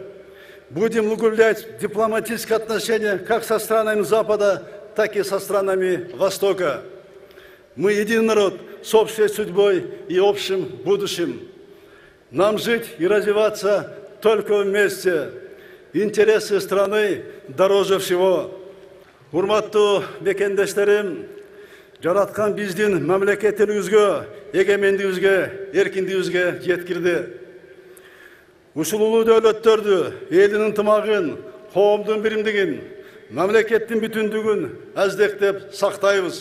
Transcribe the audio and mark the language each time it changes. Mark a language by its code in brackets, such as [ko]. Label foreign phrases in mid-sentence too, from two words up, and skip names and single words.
[ru] Будем углублять дипломатические отношения как со странами Запада, так и со странами Востока. Мы единый народ с общей судьбой и общим будущим. Нам жить и развиваться только вместе. Интересы страны дороже всего. [ky] Урматтуу мекендештерим, жараткан биздин мамлекеттилигибизге, эгемендигибизге, эркиндигибизге жеткирди. Ушул улуу дөөлөттөрдү, элдин ынтымагын, коомдун биримдигин, мамлекеттин бүтүндүгүн аздектеп сактайбыз.